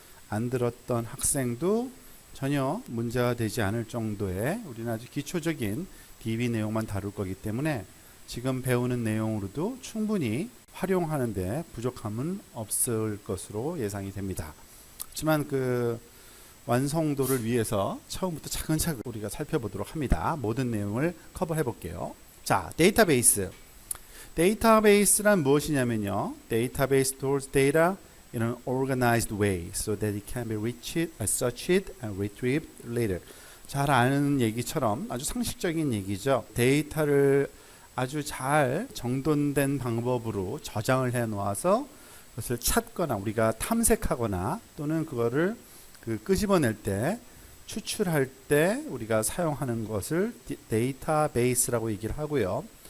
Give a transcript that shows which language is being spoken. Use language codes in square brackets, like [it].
[ko] 안 들었던 학생도 전혀 문제가 되지 않을 정도의 우리는 아주 기초적인 DB 내용만 다룰 거기 때문에 지금 배우는 내용으로도 충분히 활용하는데 부족함은 없을 것으로 예상이 됩니다. 하지만 그 완성도를 위해서 처음부터 차근차근 우리가 살펴보도록 합니다. 모든 내용을 커버해 볼게요. 자, 데이터베이스. 데이터베이스란 무엇이냐면요. [en] Database stores data in an organized way so that it can be searched and retrieved later. [ko] 잘 아는 얘기처럼 아주 상식적인 얘기죠. 데이터를 아주 잘 정돈된 방법으로 저장을 해 놓아서 그것을 찾거나 우리가 탐색하거나 또는 그거를 끄집어낼 때 추출할 때 우리가 사용하는 것을 데이터베이스라고 얘기를 하고요.